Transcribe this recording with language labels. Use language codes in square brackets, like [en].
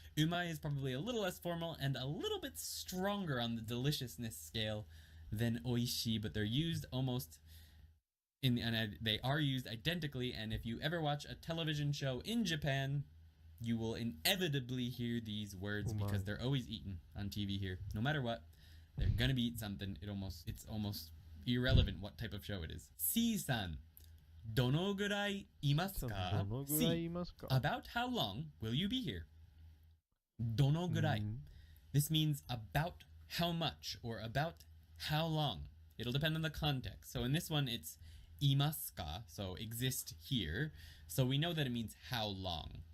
[en] Umai is probably a little less formal and a little bit stronger on the deliciousness scale than oishi, but they're used almost they are used identically, and if you ever watch a television show in Japan, you will inevitably hear these words because they're always eaten on TV here. No matter what, they're gonna be eating something. It's almost irrelevant what type of show it is. [ja] C-san, どのぐらいいますか？どのぐらいいますか？ [en] About how long will you be here? [ja] どのぐらい. [en] This means about how much or about how long. It'll depend on the context. So in this one, it's いますか? So exist here. So we know that it means how long.